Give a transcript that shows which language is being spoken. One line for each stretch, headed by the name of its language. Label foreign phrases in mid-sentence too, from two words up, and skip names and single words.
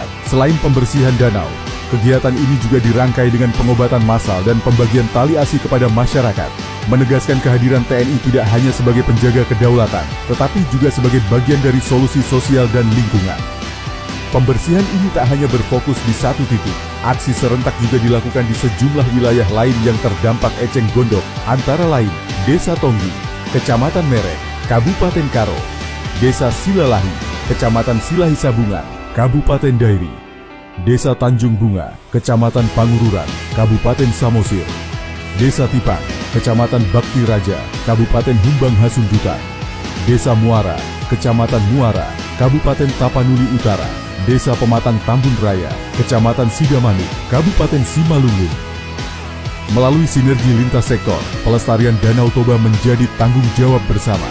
Indonesian: Selain pembersihan danau, kegiatan ini juga dirangkai dengan pengobatan massal dan pembagian tali asi kepada masyarakat, menegaskan kehadiran TNI tidak hanya sebagai penjaga kedaulatan, tetapi juga sebagai bagian dari solusi sosial dan lingkungan. Pembersihan ini tak hanya berfokus di satu titik. Aksi serentak juga dilakukan di sejumlah wilayah lain yang terdampak eceng gondok, antara lain Desa Tonggi, Kecamatan Merek, Kabupaten Karo, Desa Silalahi, Kecamatan Silahi Sabungan, Kabupaten Dairi, Desa Tanjung Bunga, Kecamatan Pangururan, Kabupaten Samosir, Desa Tipang, Kecamatan Bakti Raja, Kabupaten Humbang Hasundutan, Desa Muara, Kecamatan Muara, Kabupaten Tapanuli Utara, Desa Pematang Tambun Raya, Kecamatan Sidamanu, Kabupaten Simalungun. Melalui sinergi lintas sektor, pelestarian Danau Toba menjadi tanggung jawab bersama.